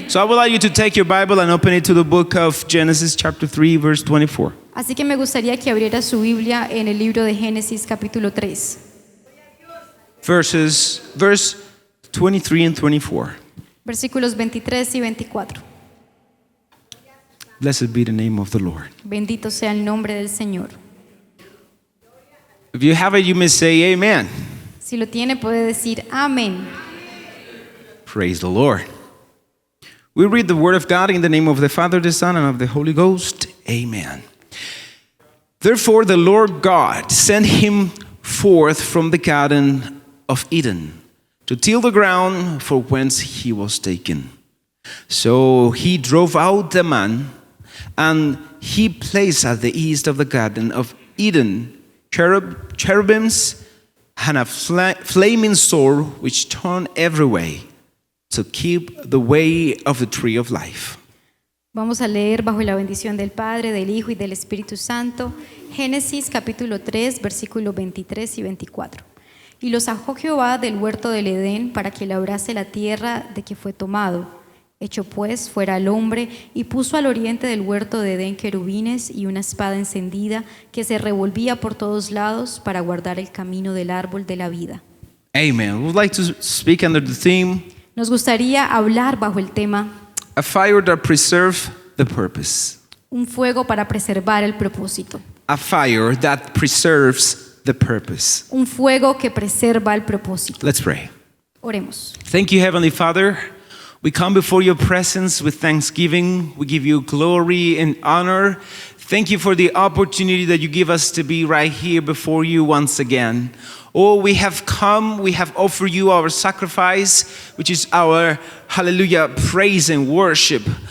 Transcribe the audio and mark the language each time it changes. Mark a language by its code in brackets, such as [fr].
[en] So I would like you to take your Bible and open it to the book of Genesis chapter 3 verse 24. [es] Así que me gustaría que abriera su Biblia en el libro de Génesis capítulo 3. [en] Verse 23 and 24. [es] Versículos 23 y 24. [en] Blessed be the name of the Lord. [es] Bendito sea el nombre del Señor. [en] If you have it, you may say amen. [es] Si lo tiene, puede decir amén. [en] Praise the Lord. We read the word of God in the name of the Father, the Son, and of the Holy Ghost. Amen. Therefore the Lord God sent him forth from the garden of Eden to till the ground for whence he was taken. So he drove out the man, and he placed at the east of the garden of Eden cherubims and a flaming sword which turned every way to keep the way of the tree of life. [es] Vamos a leer bajo la bendición del Padre, del Hijo y del Espíritu Santo, Génesis capítulo 3, versículos 23 y 24. Y lo sacó Jehová del huerto del Edén para que labrase la tierra de que fue tomado. Echó pues fuera al hombre y puso al oriente del huerto de Edén querubines y una espada encendida que se revolvía por todos lados para guardar el camino del árbol de la vida. [en] Amen. We would like to speak under the theme, [es] Nos gustaría hablar bajo el tema [en] a fire that preserves the purpose. [es] un fuego para preservar el propósito. [en] A fire that preserves the purpose. [es] Un fuego que preserva el propósito. [en] Let's pray. [es] Oremos. [en] Thank you, Heavenly Father. We come before your presence with thanksgiving. We give you glory and honor. Thank you for the opportunity that you give us to be right here before you once again. Oh, we have come, we have offered you our sacrifice, which is our, hallelujah, praise and worship.